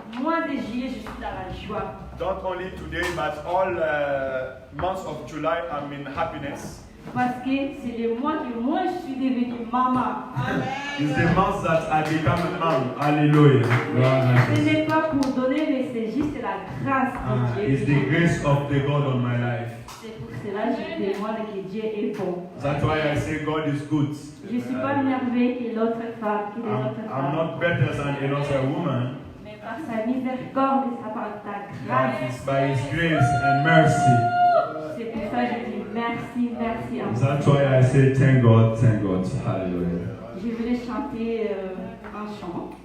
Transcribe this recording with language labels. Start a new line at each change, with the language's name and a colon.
French: Mois de juillet, je suis dans la joie.
English: Not only today, but all months of July, I'm in happiness.
French: Parce que c'est le mois que moi, je suis devenue maman.
English: It's the month that I become a mom. Hallelujah.
French: Ce n'est pas pour donner, mais c'est juste la grâce de Dieu.
English: It's the grace of the God on my life.
French: C'est pour cela que je témoigne que Dieu est bon.
English: That's why I say God is good.
French: Je ne suis pas merveilleux que l'autre femme, que les autres
English: I'm
French: femmes.
English: not better than another woman.
French: Mais par sa miséricorde et par ta grâce.
English: It's by His grace and mercy.
French: C'est pour ça que je dis merci, merci à vous.
English: That's why I say thank God, thank God. Hallelujah.
French: Je voulais chanter un chant,